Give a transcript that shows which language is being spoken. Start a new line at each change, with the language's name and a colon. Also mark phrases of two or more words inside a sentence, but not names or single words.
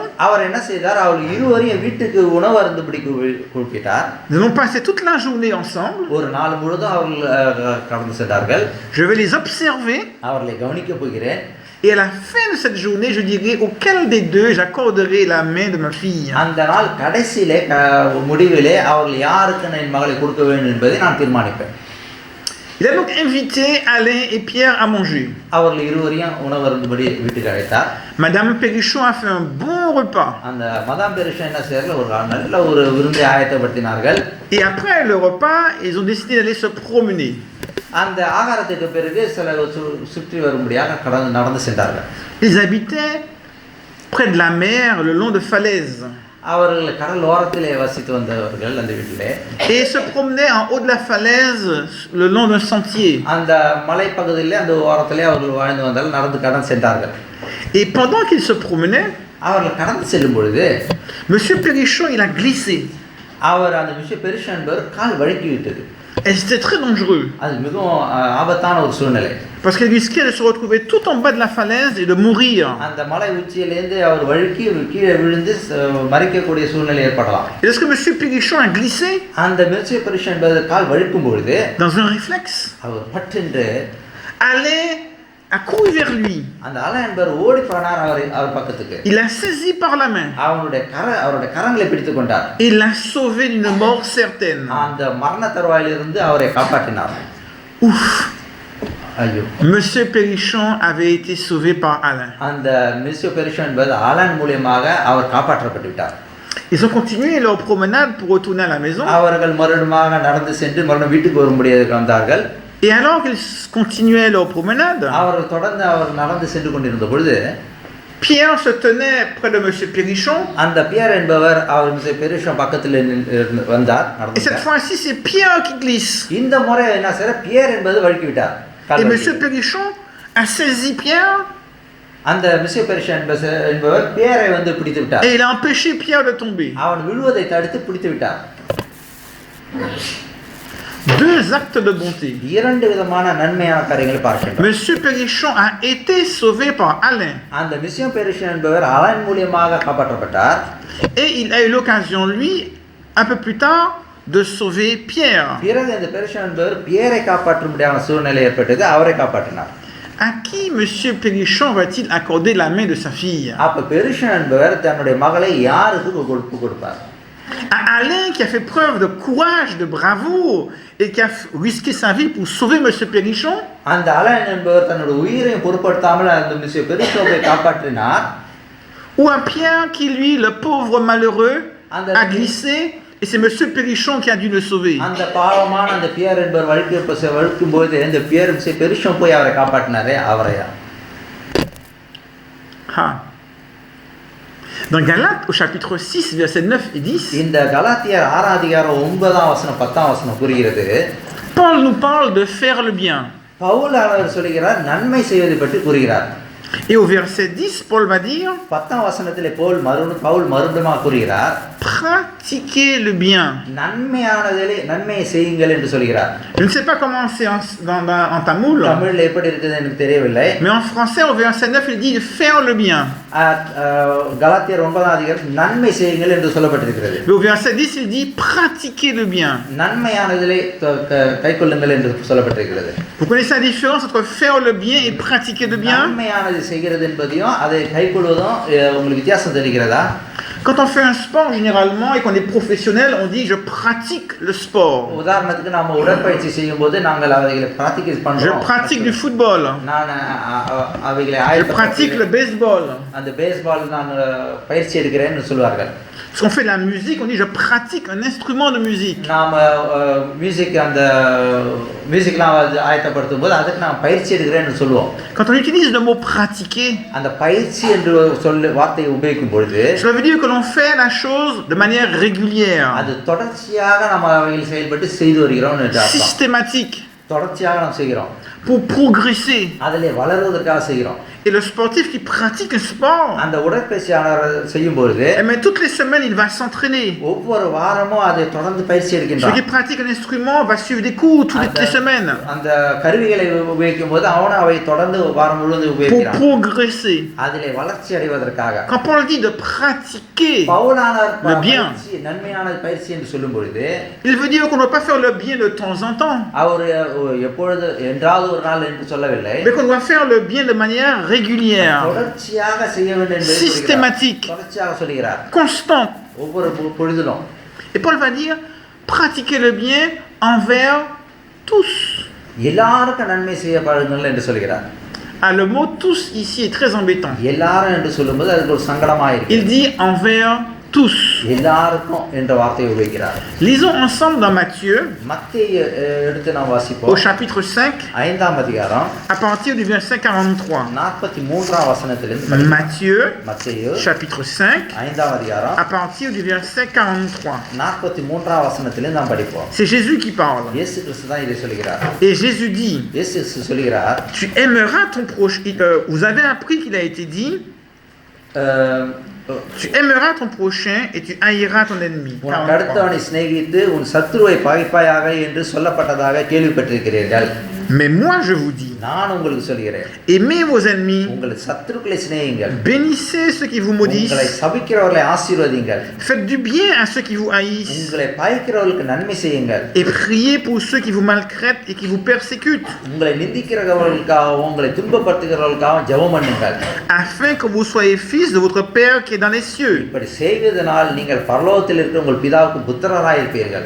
Tamil: அவர் என்ன செய்தார், அவர்கள் இருவரையும் வீட்டுக்கு உணவு அருந்தும்படி கூப்பிட்டார்.
French: Nous allons passer toute la journée ensemble.
Tamil: ஒரு நாள் முழுதும் அவர்கள் கடந்து சென்றார்கள்.
French: Je vais les observer.
Tamil: அவர்களை கவனிக்க போகிறேன்.
French: Et à la fin de cette journée, je dirai auquel des deux j'accorderai la main de ma fille.
Tamil: அந்த நாள் கடைசியிலே முடிவிலே அவர்கள் யாருக்கு என் மகளை கொடுக்க வேண்டும் என்பதை நான் தீர்மானிப்பேன்.
French: Il a donc invité Alain et Pierre à manger.
Tamil: அவர்கள் இருவரையும் உணவு அருந்தும்படி வீட்டுக்கு அழைத்தார்.
French: Madame Périchon a fait un bon repas.
Tamil: அந்த மதாம் பெரிஷோன் என்ன செய்யறாங்க, ஒரு நல்ல ஒரு விருந்தை ஆயத்தப்படுத்தினார்கள்.
French: Et après le repas, ils ont décidé d'aller se promener.
Tamil: அந்த ஆகாரத்துக்கு பிறகு சில சுற்றி வரும்படியாக நடந்து சென்றார்கள்.
French: Ils habitaient près de la mer, le long de falaises.
Tamil: அவர்கள் கடல் ஓரத்திலே வசித்து வந்தவர்கள் அந்த வீட்டிலே.
French: Et se promenaient en haut de la falaise, le long d'un sentier.
Tamil: அந்த மலை பகுதியிலே அந்த ஓரத்திலே அவர்கள் வாழ்ந்து வந்தார்கள், நடந்து கடந்து சென்றார்கள்.
French: Et pendant qu'ils se promenaient,
Tamil: அவர்கள் கடந்து செல்லும் பொழுது
French: monsieur Périchon il a glissé.
Tamil: அவர் அந்த monsieur Périchon என்பவர் கால் வழுக்கி விட்டது.
French: Et c'était très dangereux.
Tamil: அது மிகவும் ஆபத்தான ஒரு சூழ்நிலை.
French: Parce qu'il risquait de se retrouver tout en bas de la falaise et de mourir.
Tamil: அந்த மலை உச்சியிலிருந்து அவர் வழுக்கி கீழே விழுந்து மரிக்கக்கூடிய சூழ்நிலை ஏற்படலாம்.
French: Et lorsque monsieur Périchon a glissé,
Tamil: அந்த monsieur Périchon என்பவர் கால் வழுக்கும் பொழுது,
French: dans un réflexe,
Tamil: அவர் பட்டென்று
French: Alain a couru vers lui.
Tamil: அந்த அலன் என்பவர் ஓடி போனார் அவர் பக்கத்துக்கு.
French: Il l'a saisi par la main.
Tamil: அவருடைய கரங்களை பிடித்துக் கொண்டார்.
French: Il l'a sauvé d'une mort certaine.
Tamil: அந்த மரண தருவாயிலிருந்து அவரை காப்பாற்றினார்.
French: Ouf.
Tamil: ஐயோ.
French: Monsieur Périchon avait été sauvé par Alain.
Tamil: அந்த monsieur Périchon என்பவர் அலன் மூலமாக அவர் காப்பாற்றப்பட்டு விட்டார்.
French: Ils ont continué leur promenade pour retourner à la maison.
Tamil: அவர்கள் மறுபடியும் நடந்து சென்று மறுபடியும் வீட்டுக்கு வரும்படியாக வந்தார்கள்.
French: Et alors qu'ils continuaient leur promenade,
Tamil: அவர்கள் தொடர்ந்து அவர் நடந்து சென்று கொண்டிருந்த பொழுது
French: Pierre se tenait près de monsieur Périchon.
Tamil: அந்த பியர் என்பவர் அவர் monsieur Périchon பக்கத்தில் வந்தார்.
French: Et cette fois-ci, c'est Pierre qui glisse.
Tamil: இந்த முறை என்ன செய்ய, பியர் என்பது வழுக்கி விட்டார்.
French: Et monsieur Périchon a saisi Pierre
Tamil: அந்த மிஸ்ஸிய பெரிஷா என்பவர் பியரை வந்து பிடித்து விட்டார்.
French: Et il a empêché Pierre de tomber.
Tamil: அவன் விழுவதை தடுத்து பிடித்து விட்டார்.
French: Deux actes de bonté.
Tamil: இரண்டு விதமான நன்மையான காரியங்களை பார்க்கின்றோம்.
French: Monsieur Pénichon a été sauvé par Alain.
Tamil: அந்த மிஸ்ஸிய பெரிஷா என்பவர் அலன் மூலமாக காப்பாற்றப்பட்டார்.
French: Et il a eu l'occasion, lui, un peu plus tard, de sauver Pierre.
Tamil: பிறகு இந்த பெரிஷா என்பவர் பியரை காப்பாற்றும்படியான சூழ்நிலை ஏற்பட்டது. அவரை காப்பாற்றினார்.
French: À qui Monsieur Pénichon va-t-il accorder la main de sa fille?
Tamil: அப்ப பெரிஷா என்பவர் தன்னுடைய மகளை யாருக்கு கொடுப்பார்?
French: À Alain qui a fait preuve de courage, de bravoure et qui a risqué sa vie pour sauver Monsieur Pénichon?
Tamil: அந்த அலன் என்பவர் தன்னுடைய உயிரை பொருட்படுத்தாமல் அந்த மிஸ்ஸிய பெரிஷாவை காப்பாற்றினார்.
French: Ou à Pierre qui, lui, le pauvre malheureux, a glissé et c'est Monsieur Pénichon qui a dû le sauver.
Tamil: அந்த பாவமான அந்த பியர் என்பவர் வழுக்கும்போது இந்த பியர் மிஸ்ஸிய பெரிஷா போய் அவரை காப்பாற்றினாரே அவரையா?
French: Dans Galates, au chapitre 6, versets 9 et 10,
Tamil: இந்த கலாத்தியர் 6 அதிகாரம் 9ஆம் வசனம் 10ஆம் வசனம் கூறுகிறது.
French: Paul nous parle de faire le bien.
Tamil: பவுல் அவர் சொல்கிறார் நன்மை செய்வதை பற்றி கூறுகிறார்.
French: Et au verset 10, Paul va dire
Tamil: 10ஆம் வசனத்திலே பவுல் மறுபடியும் கூறுகிறார்
French: pratiquez le bien.
Tamil: நன்மையை செய்யுங்கள் என்று சொல்கிறார்.
French: Je ne sais pas comment c'est en tamoul.
Tamil: தமிழ்ல எப்படி இருக்குது எனக்கு தெரியவில்லை.
French: Mais en français au verset 9 il dit de faire le bien.
Tamil: கலாத்தியர் 9ஆம் அதிகாரம் நன்மை செய்யுங்கள் என்று சொல்லப்பட்டிருக்கிறது.
French: Mais au verset 10 il dit pratiquez le bien.
Tamil: நன்மையானதை கைக்கொள்ளுங்கள் என்று சொல்லப்பட்டிருக்கிறது.
French: Vous connaissez la différence entre faire le bien et pratiquer le bien?
Tamil: நன்மையானதை செய்கிறது என்பதையும் அதை கைக்கொள்வதும் உங்களுக்கு வித்தியாசம் தெரிகிறதா?
French: Quand on fait un sport généralement et qu'on est professionnel, on dit je pratique le sport.
Tamil: உதாரணத்துக்கு நாம உடற்பயிற்சி செய்யும்போது நாங்கள் அவைகளை பிராக்டிஸ் பண்றோம்.
French: Je pratique du football.
Tamil: நான் அவைகளை
French: Je pratique le baseball.
Tamil: அந்த பேஸ்பால் நான் பயிற்சி எடுக்கிறேன்னு சொல்வார்கள்.
French: Si on fait de la musique, on dit je pratique un instrument de musique.
Tamil: நாம மியூசிக்லாம் ஆயத்தப்படுத்தும்போது அதுக்கு நான் பயிற்சி எடுக்கிறேன்னு சொல்லுவோம்.
French: Quand on utilise le mot pratiquer,
Tamil: அந்த பயிற்சி என்று வார்த்தையை உபயோகிக்கும் பொழுது
French: cela veut dire que l'on fait la chose de manière régulière,
Tamil: அது தொடர்ச்சியாக நம்ம அவைகளை செயல்பட்டு செய்து வருகிறோம் என்று அர்த்தம்.
French: systématique,
Tamil: தொடர்ச்சியாக நாம் செய்கிறோம்.
French: pour progresser.
Tamil: அதிலே வளருவதற்காக செய்கிறோம்.
French: Et le sportif qui pratique un sport,
Tamil: அந்த உடற்பயிற்சியாளர் செய்யும் பொழுது
French: mais toutes les semaines il va s'entraîner.
Tamil: ஒவ்வொரு வாரமும் அதை தொடர்ந்து பயிற்சி எடுக்கின்றான்.
French: Celui qui pratique un instrument va suivre des cours toutes les semaines.
Tamil: அந்த கருவிகளை உபயோகிக்கும் போது அவனும் அவை தொடர்ந்து வாரம் முழுவதும் உபயோகிக்கிறான்.
French: Pour progresser.
Tamil: அதிலே வளர்ச்சி அடைவதற்காக.
French: Quand Paul dit de pratiquer le bien,
Tamil: நன்மையான பயிற்சி என்று சொல்லும் பொழுது
French: il veut dire qu'on ne doit pas faire le bien de temps en temps.
Tamil: அவர் எப்பொழுது என்றாவது ஒரு நாள் என்று சொல்லவில்லை.
French: Mais qu'on doit faire le bien de manière régulière,
Tamil: தொடர்ச்சியாக செய்ய வேண்டும் என்று
French: systématique,
Tamil: தொடர்ச்சியாக சொல்கிறார்.
French: constante.
Tamil: ஒவ்வொரு பொழுதிலும்.
French: Et Paul va dire pratiquer le bien envers tous.
Tamil: எல்லாருக்கும் நன்மை செய்ய பாருங்கள் என்று சொல்கிறார்.
French: Ah, le mot tous ici est très embêtant.
Tamil: எல்லாரும் என்று சொல்லும்போது அதுக்கு ஒரு சங்கடமாக இருக்கு.
French: Il dit envers tous.
Tamil: எல்லாருக்கும் என்ற வார்த்தையை உபயோகிக்கிறார்.
French: Lisons ensemble dans Matthieu,
Tamil: மத்தேயு எடுத்து நாம் வாசிப்போம்.
French: au chapitre 5,
Tamil: 5ஆம் அதிகாரம்
French: à partir du verset 43.
Tamil: 43ஆம் வசனத்திலிருந்து
French: Matthieu,
Tamil: மத்தேயு
French: chapitre 5,
Tamil: 5ஆம் அதிகாரம்
French: à partir du verset 43.
Tamil: 43ஆம் வசனத்திலிருந்து நாம் படிப்போம்.
French: C'est Jésus qui parle.
Tamil: இயேசு கிறிஸ்து தான் இதை சொல்கிறார்.
French: Et Jésus dit,
Tamil: இயேசு கிறிஸ்து சொல்கிறார்,
French: tu aimeras ton prochain. Vous avez appris qu'il a été dit, tu aimeras ton prochain et tu haïras ton ennemi.
Tamil: உனக்கு அடுத்தவனை சிநேகித்து உன் சத்துருவை பகைப்பாயாக என்று சொல்லப்பட்டதாக கேள்விப்பட்டிருக்கிறீர்கள்.
French: Mais moi je vous dis,
Tamil: நான் உங்களுக்கு சொல்கிறேன்,
French: aimez vos ennemis,
Tamil: உங்கள் சத்துருக்களை சிநேகியுங்கள்,
French: bénissez ceux qui vous maudissent,
Tamil: உங்களை சபிக்கிறவர்களை ஆசீர்வதியுங்கள்,
French: faites du bien à ceux qui vous haïssent,
Tamil: உங்களை பகைக்கிறவர்களுக்கு நன்மை செய்யுங்கள்,
French: et priez pour ceux qui vous maltraitent et qui vous persécutent,
Tamil: உங்களை நிந்திக்கிறவர்களுக்காகவும் உங்களை துன்பப்படுத்துகிறவர்களுக்காகவும் ஜெபம் பண்ணுங்கள்,
French: afin que vous soyez fils de votre Père qui est dans les cieux.
Tamil: இப்படி செய்வதனால் நீங்கள் பரலோகத்தில் இருக்கிற உங்கள் பிதாவுக்கு புத்திரராய் இருப்பீர்கள்.